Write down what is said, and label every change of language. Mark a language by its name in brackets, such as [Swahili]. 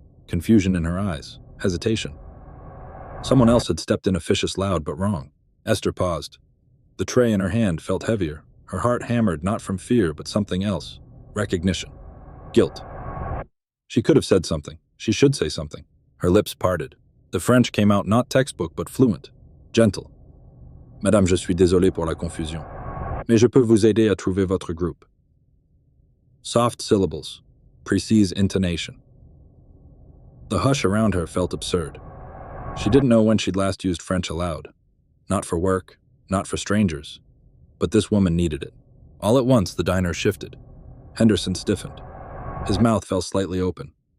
[English] Confusion in her eyes. Hesitation. Someone else had stepped in, officious, loud but wrong. Esther paused. The tray in her hand felt heavier. Her heart hammered, not from fear, but something else. Recognition. Guilt. She could have said something. She should say something. Her lips parted. The French came out not textbook but fluent. Gentle. [French] Madame, je suis désolé pour la confusion. Mais je peux vous aider à trouver votre groupe. [English] Soft syllables. Precise intonation. The hush around her felt absurd. She didn't know when she'd last used French aloud. Not for work, not for strangers. But this woman needed it. All at once, the diner shifted. Henderson stiffened. His mouth fell slightly open.